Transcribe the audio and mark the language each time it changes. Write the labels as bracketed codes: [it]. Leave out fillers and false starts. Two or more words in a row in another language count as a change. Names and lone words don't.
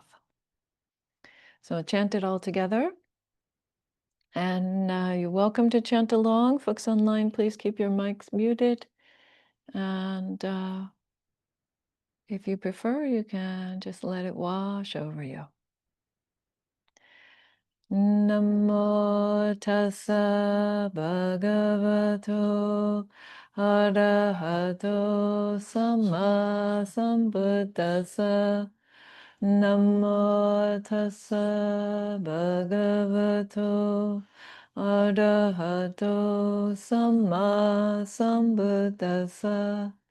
[en] So chant it all together. And you're welcome to chant along. Folks online, please keep your mics muted. And if you prefer, you can just let it wash over you. [pi] Namo tassa bhagavato arahato samma sambuddhassa. Namo tassa bhagavato arahato samma sambuddhassa.